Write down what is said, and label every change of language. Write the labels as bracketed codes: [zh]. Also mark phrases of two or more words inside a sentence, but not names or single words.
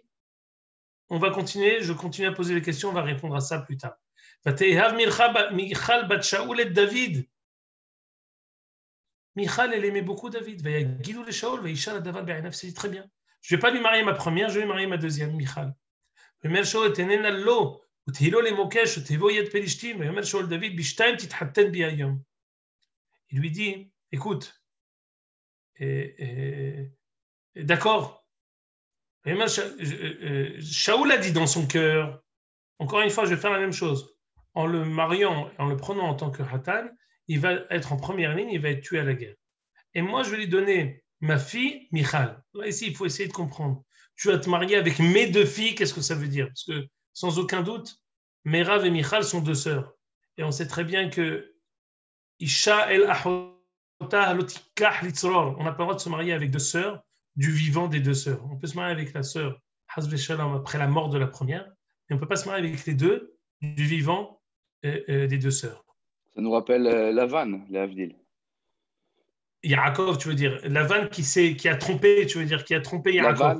[fr] On va continuer, je continue à poser les questions, on va répondre à ça plus tard. Michal bat Shaoul et David. Michal, elle aimait beaucoup David. C'est très bien. Je ne vais pas lui marier ma première, je vais lui marier ma deuxième, Michal. [he] אומר שאול, תננה לו, ותהילו למוקש, ותבוא יד פלישתים, ויאמר שאול דוד, בשתיים תתחתן בי היום. [fr] Il lui dit, écoute, d'accord. Shaoul a dit dans son cœur, encore une fois, je vais faire la même chose. En le mariant, en le prenant en tant que Hatan, il va être en première ligne, il va être tué à la guerre. Et moi, je vais lui donner ma fille, Michal. Là, ici, il faut essayer de comprendre. Tu vas te marier avec mes deux filles, qu'est-ce que ça veut dire? Parce que, sans aucun doute, Merav et Michal sont deux sœurs. Et on sait très bien que [he] אשה אל אחותה לא תקח לצרר. [fr] On n'a pas le droit de se marier avec deux sœurs du vivant des deux sœurs. On peut se marier avec la sœur [he] חס ושלום [fr] après la mort de la première, mais on ne peut pas se marier avec les deux du vivant des deux sœurs. Ça nous rappelle Lavan, les Avdil. Yaakov, tu veux dire, Lavan qui a trompé, tu veux dire, qui a trompé Yaakov.